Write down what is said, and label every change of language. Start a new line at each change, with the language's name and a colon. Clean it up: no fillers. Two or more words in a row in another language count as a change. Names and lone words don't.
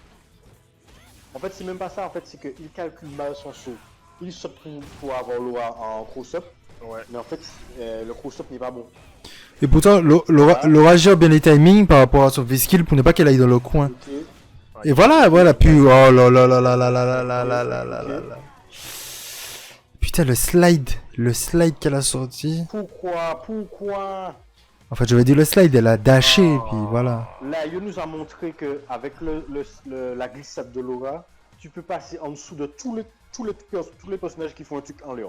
French: En fait, c'est même pas ça. En fait, c'est qu'il calcule mal son saut. Il saute pour avoir Laura en cross-up, Ouais. mais en fait, le cross-up n'est pas bon. Et pourtant, Laura gère bien les timings par rapport à son V-skill pour ne pas qu'elle aille dans le coin. Ok. Et voilà, puis... Oh là là là là là là là là là là là là là là. Putain, le slide qu'elle a sorti. Pourquoi En fait, j'avais dit le slide, elle a dashé, et puis voilà. Là, il nous a montré que avec la glissade de Laura, tu peux passer en dessous de tous les personnages qui font un truc en Léon.